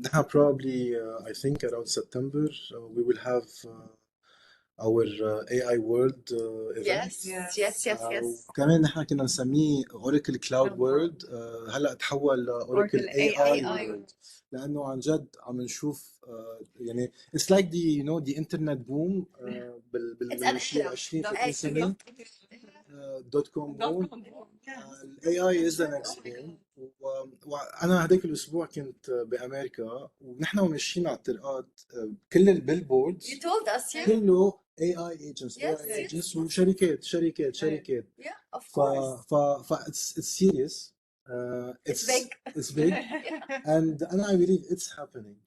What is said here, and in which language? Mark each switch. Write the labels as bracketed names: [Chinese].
[English] Probably, I think around September, we will have our AI World event. Yes. [Arabic] كمان نحن كنا نسميه Oracle Cloud World. هلا تحول Oracle AI World. لأنه عن جد عم نشوف يعني [English] it's like the internet boom [Arabic] بال 20 سنة. [English] .com boom. AI is the next boom. [Arabic] وأنا هذاك الأسبوع كنت بأمريكا ونحن وماشيين على الطرقات كل البيلبوردز [English] You told us, [Arabic] كله AI agents وشركات. [English] Yeah, of course. It's serious. It's big. And I believe it's happening.